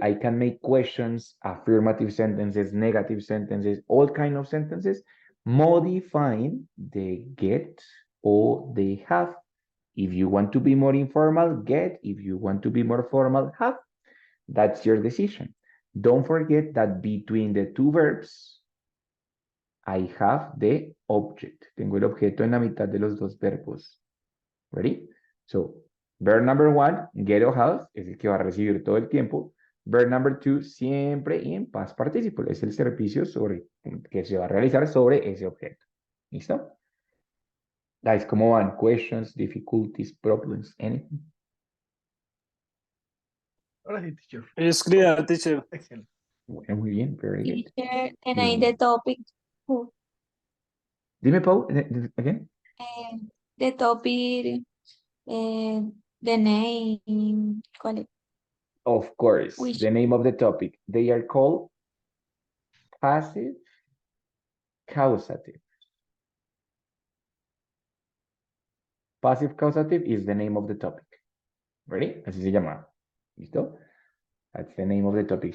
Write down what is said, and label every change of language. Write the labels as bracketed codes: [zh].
[en] I can make questions, affirmative sentences, negative sentences, all kind of sentences, modifying the get or the have. If you want to be more informal, get. If you want to be more formal, have. That's your decision. Don't forget that between the two verbs, I have the object. [es] Tengo el objeto en la mitad de los dos verbos. [en] Ready? So, verb number one, get or have, [es] es el que va a recibir todo el tiempo. [en] Verb number 2 [es] siempre en past participle. Es el servicio que se va a realizar sobre ese objeto. ¿Listo? Guys, ¿cómo van? [en] Questions, difficulties, problems, anything? [es] Ahora sí, teacher. [en] It's clear, teacher. [es] Excelente. Bueno, muy bien, [en] very good. Teacher, and [es] Muy [en] I [es] bien. [en] the topic. [es] Dime, Pau, again. [en] The topic, the name, [es] ¿cuál es? [en] Of course, Which the name of the topic. They are called passive causative. Passive causative is the name of the topic. Ready? [es] Así se llama. ¿Listo? [en] That's the name of the topic.